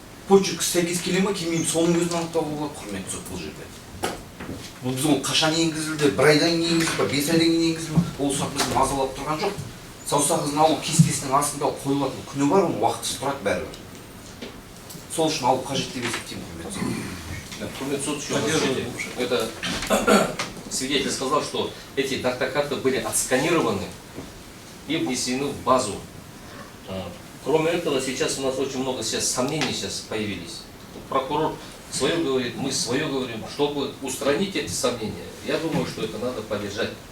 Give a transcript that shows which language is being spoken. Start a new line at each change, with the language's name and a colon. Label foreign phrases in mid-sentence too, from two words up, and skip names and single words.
Kazakh: почерк сәйкес келе ма келмейді соның өзін анықтауға болады құрметті сот бұл жерде. Бұл біз ол қашан енгізілді, бір айдан кейін енгізілді ме, 5 айдан кейін енгізілді ме, ол сұрақ бізді мазалап тұрған жоқ. Саусақ ізін алу кестесінің астында қойылатын күні бар, оның уақытысы тұрады бәрібір. Сол үшін алу қажет деп есептеймін, құрметті сот. Құрметті сот,
Russian: еще разрешите. Это свидетель сказал, что эти дактокарты были отсканированы и внесены в базу. Кроме этого, сейчас у нас очень много сомнений появились. Прокурор свое говорит, мы свое говорим. Чтобы устранить эти сомнения, я думаю, что это надо поддержать.